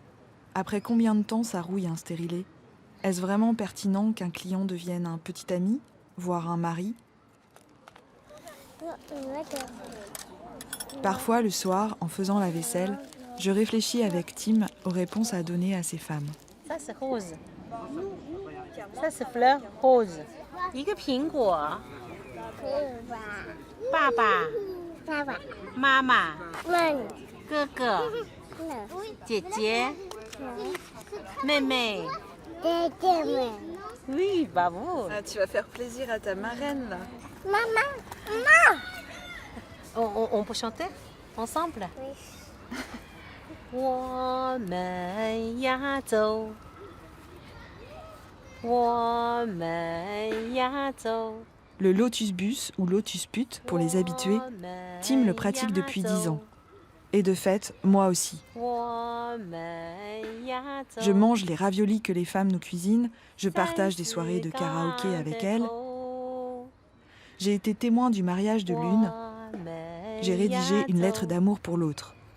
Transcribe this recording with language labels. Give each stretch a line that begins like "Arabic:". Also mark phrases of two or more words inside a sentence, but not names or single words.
French: Après combien de temps ça rouille un stérilet? Est-ce vraiment pertinent qu'un client devienne un petit ami, voire un mari? Parfois, le soir, en faisant la vaisselle, je réfléchis avec Tim aux réponses à donner à ces femmes. Ça c'est rose. Ça c'est fleur rose.
Chinese: 一个苹果。爸爸。妈妈。哥哥。姐姐。
French: 妹妹。Oui, bravo. Ah, tu vas faire plaisir à ta marraine, là. On peut chanter ensemble? Oui.
Chinese: 我们要走。我们要走。
French: Le Lotus Bus ou Lotus Pute pour les habitués, Tim le pratique depuis 10 ans. Et de fait, moi aussi. Je mange les raviolis que les femmes nous cuisinent, je partage des soirées de karaoké avec elles. J'ai été témoin du mariage de l'une, j'ai rédigé une lettre d'amour pour l'autre.